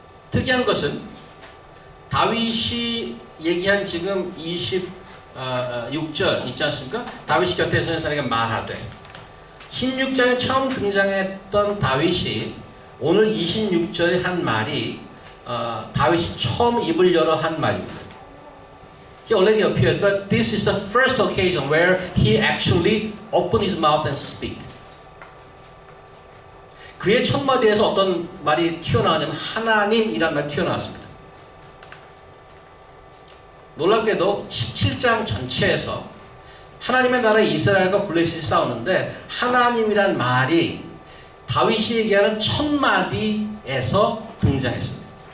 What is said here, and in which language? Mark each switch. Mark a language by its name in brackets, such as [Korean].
[Korean] 특이한 것은 다윗이 얘기한 지금 26절 있지 않습니까? 다윗이 곁에 서는 사람에게 말하되 16장에 처음 등장했던 다윗이 오늘 26절에 한 말이 다윗이 처음 입을 열어 한 말입니다. [English] He already appeared, but this is the first occasion where he actually opened his mouth and speak. [Korean] 그의 첫 마디에서 어떤 말이 튀어나왔냐면 하나님이란 말이 튀어나왔습니다. 놀랍게도 17장 전체에서 하나님의 나라 이스라엘과 블레셋이 싸우는데 하나님이란 말이 다윗이 얘기하는 첫 마디에서 등장했습니다.